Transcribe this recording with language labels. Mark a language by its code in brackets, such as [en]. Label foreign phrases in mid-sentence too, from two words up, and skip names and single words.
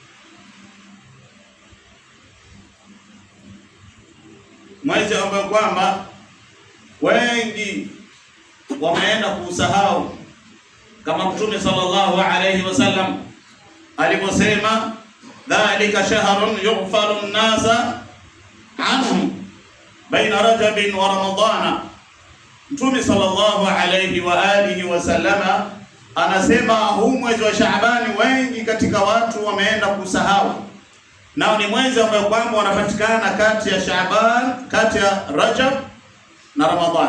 [sw] Mwezi ambao kwamba wengi wameenda kusahau, kama Mtume [ar] صلى الله عليه وسلم [sw] aliposema, [ar] ذلك شهر يغفل الناس عنه بين رجب ورمضان. [sw] Mtume [ar] صلى الله عليه وعلى آله وسلم [sw] anasema huu mwezi wa Shaabani wengi katika watu wameenda kusahau, nao ni mwezi ambao kwamba wanapatikana kati ya Shaaban, kati ya Rajab na Ramadhani.